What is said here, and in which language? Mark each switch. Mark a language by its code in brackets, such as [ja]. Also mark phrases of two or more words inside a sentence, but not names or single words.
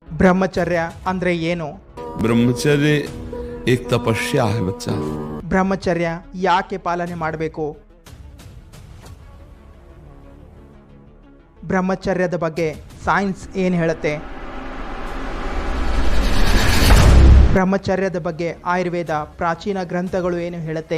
[kn] ಬ್ರಹ್ಮಚರ್ಯ ಅಂದ್ರೆ ಏನು? [hi] ब्रह्मचर्य एक तपस्या है बच्चा। [kn] ಬ್ರಹ್ಮಚರ್ಯ ಯಾಕೆ ಪಾಲನೆ ಮಾಡಬೇಕು? ಬ್ರಹ್ಮಚರ್ಯದ ಬಗ್ಗೆ ಸೈನ್ಸ್ ಏನು ಹೇಳುತ್ತೆ? ಬ್ರಹ್ಮಚರ್ಯದ ಬಗ್ಗೆ ಆಯುರ್ವೇದ ಪ್ರಾಚೀನ ಗ್ರಂಥಗಳು ಏನು ಹೇಳುತ್ತೆ?